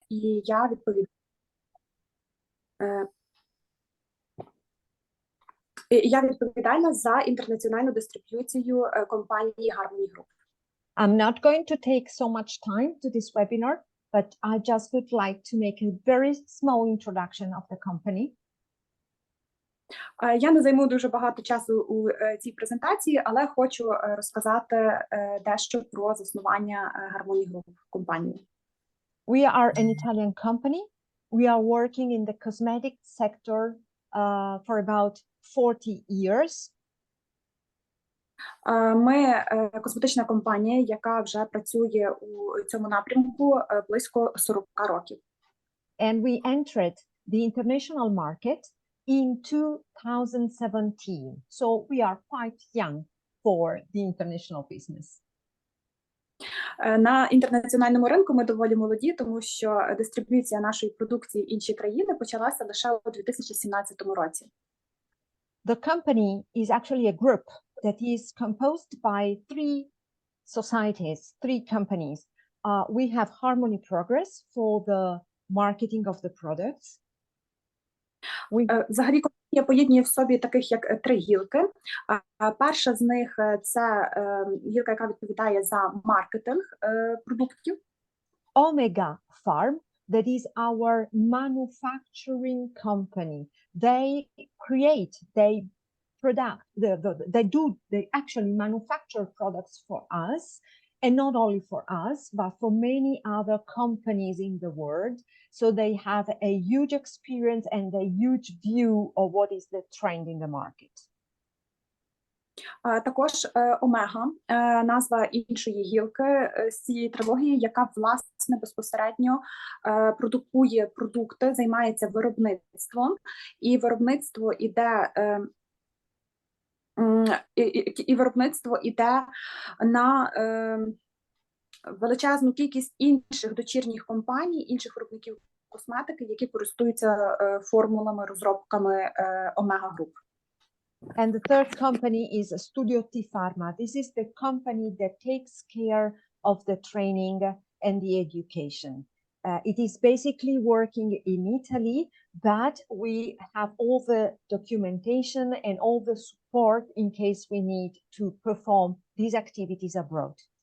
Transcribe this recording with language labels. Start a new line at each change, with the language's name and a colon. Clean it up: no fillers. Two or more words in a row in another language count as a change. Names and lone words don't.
Ukrainian: і я відповідальна за інтернаціональну дистриб'юцію компанії Harmony Group.
English: I'm not going to take so much time to this webinar, but I just would like to make a very small introduction of the company.
Ukrainian: Я не займу дуже багато часу у цій презентації, але хочу розказати дещо про заснування Harmony Group компанії.
English: We are an Italian company. We are working in the cosmetic sector for about 40 years.
Ukrainian: Ми косметична компанія, яка вже працює у цьому напрямку близько 40 років.
English: And we entered the international market in 2017. So we are quite young for the international business.
Ukrainian: На інтернаціональному ринку ми доволі молоді, тому що дистриб'юція нашої продукції в інші країни почалася лише у 2017 році.
English: The company is actually a group that is composed by three companies. We have Harmony Progress for the marketing of the products.
Ukrainian: Взагалі компанія поєднує в собі таких як три гілки. Перша з них це гілка, яка відповідає за маркетинг продуктів.
English: Omega Farm, that is our manufacturing company. They actually manufacture products for us, and not only for us, but for many other companies in the world. So they have a huge experience and a huge view of what is the trend in the market.
Ukrainian: Також Омега, назва іншої гілки з цієї трилогії, яка, власне, безпосередньо продукує продукти, займається виробництвом, і виробництво іде на величезну кількість інших дочірніх компаній, інших виробників косметики, які користуються формулами, розробками Омега Груп.
English: And the third company is Studio T Pharma. This is the company that takes care of the training and the education. It is basically working in Italy, but we have all the documentation and all the support in case we need to perform these activities abroad.